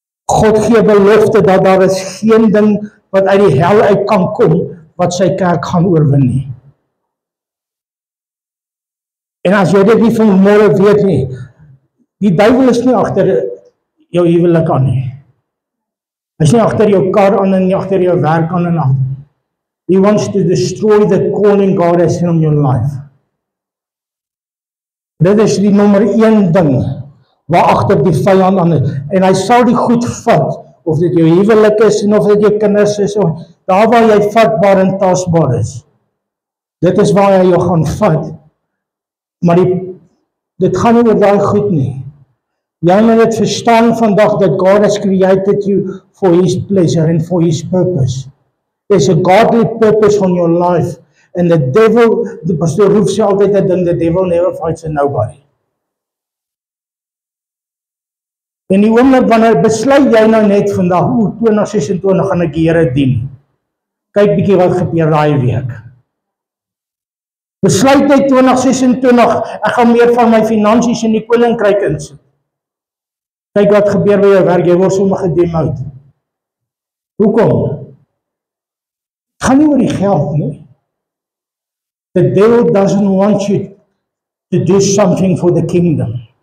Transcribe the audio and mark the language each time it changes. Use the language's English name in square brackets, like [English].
[Afrikaans] God gee belofte dat daar is geen ding wat uit die hel uit kan kom, wat sy kerk gaan oorwin nie. En as jy dit nie vanmôre weet nie, die duiwel is nie agter jou huwelik aan nie. Hy is nie agter jou kar aan en nie agter jou werk aan en agter. [English] He wants to destroy the calling God has in your life. [Afrikaans] Dit is die nommer 1 ding waar agter die vyand aan is. En hy sal die goed vat, of dit jou huwelik is en of dit jou kinders is, of daar waar jy vatbaar en tasbaar is. Dit is waar hy jou gaan vat. Maar dit gaan nie oor daai goed nie. Jy moet dit verstaan vandag dat [English] God has created you for His pleasure and for His purpose. There's a godly purpose on your life. And the devil, [Afrikaans] die pastoor Roef sê altyd dat [English] the devil never fights a nobody. [Afrikaans] En die oomblik wanneer besluit jy nou net vandag, 2026 gaan ek die Here dien. Kyk bietjie wat gebeur daai week. Besluit net 2026, ek gaan meer van my finansies in die koninkryk insit. Kyk wat gebeur by jou werk, jy word sommer gedemout. Hoekom? Het gaan nie oor die geld nie. [English] The devil doesn't want you to do something for the kingdom.